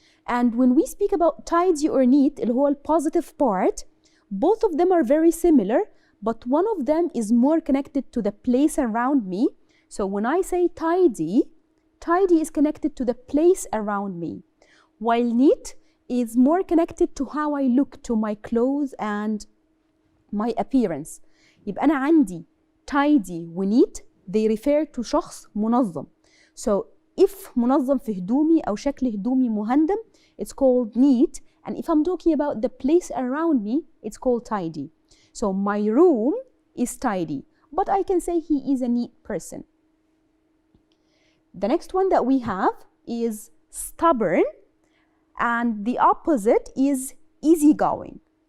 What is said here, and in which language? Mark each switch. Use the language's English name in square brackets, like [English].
[English] And when we speak about tidy or neat, [Arabic] اللي هو [English] positive part, both of them are very similar, but one of them is more connected to the place around me. So when I say tidy, tidy is connected to the place around me, while neat is more connected to how I look, to my clothes and my appearance. [Arabic] يبقى أنا عندي tidy و neat, [English] they refer to [Arabic] شخص منظم. So if منظم في هدومي أو شكل هدومي مهندم, [English] it's called neat. And if I'm talking about the place around me, it's called tidy. So my room is tidy, but I can say he is a neat person. The next one that we have is stubborn, and the opposite is easygoing.